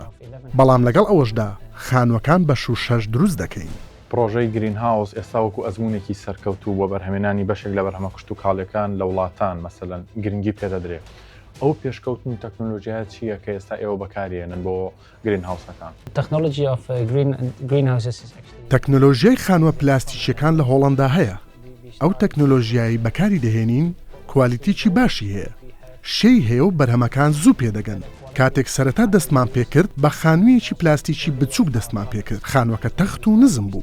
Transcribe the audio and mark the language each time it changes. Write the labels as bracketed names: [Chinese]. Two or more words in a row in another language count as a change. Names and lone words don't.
[Central Kurdish] بەڵام لەگەڵ ئەوەشدا خانووەکان بە شوشەش دروست دەکەین. پرۆژەی گرین هاوس ئێستا وەکو ئەزمونێکی سەرکەوتوو بۆ بەرهەمێنانی بەشێک لە بەرهەمە کشت و کاڵەکان لە وڵاتان مەسەلەن گرنگی پێدەدرێت. ئەو پێشکەوتن تەکنۆلۆژیات چییە کە ئێستا ئێوە بەکارێنن بۆ گرین هاوسەکان؟ [English] Technology of greenhouses is actually [Central Kurdish] تەکنۆلۆژیای خانووە پلاستیکیەکان لە هۆڵندا هەیە. ئەو تەکنۆلۆژیایی بەکاری دەهێنین کوالیتیی باشی هەیە شەی هەیە و بەرهەمەکان زوو پێدەگەن کاتێک سەرەتا دەستمان پێکرد بە خانوویەکی پلاستیکی بچووک دەستمان پێکرد خانوەکە تەخت و نزم بوو